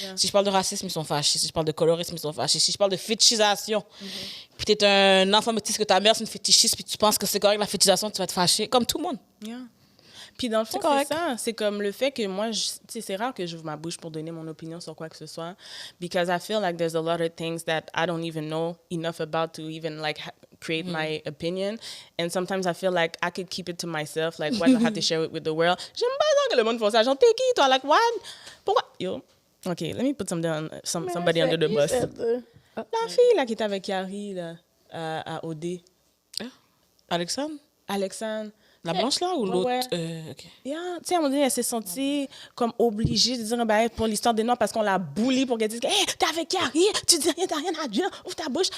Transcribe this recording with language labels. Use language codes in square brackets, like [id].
[fr] Si je parle de racisme, ils sont fâchés. Si je parle de colorisme, ils sont fâchés. Si je parle de fétichisation, puis t'es un enfant métis que ta mère, c'est une fétichiste, puis tu penses que c'est correct la fétichisation, tu vas être fâché. Comme tout le monde. [en] Yeah. [fr] Puis dans le fond, C'est correct. c'est ça. C'est comme le fait que moi, tu sais, c'est rare que j'ouvre ma bouche pour donner mon opinion sur quoi que ce soit. [en] Because I feel like there's a lot of things that I don't even know enough about to even like create my opinion. And sometimes I feel like I could keep it to myself. Like, why do I have to share it with the world? [fr] J'aime pas ça que le monde fasse ça. Genre, t'es qui, toi? [en] Like, what? [fr] Pourquoi? Yo. [en] OK, let me put somebody under the bus. [fr] La fille, là, qui était avec Yari, là, à OD. Alexandre? Alexandre. La blanche, là, ou l'autre? Ouais. OK. [en] Yeah. [fr] Tu sais, à un moment donné, elle s'est sentie comme obligée de dire ben, pour l'histoire des Noirs parce qu'on l'a bully pour qu'elle dise hey, t'es avec Carrie, tu dis rien, t'as rien à dire, ouvre ta bouche.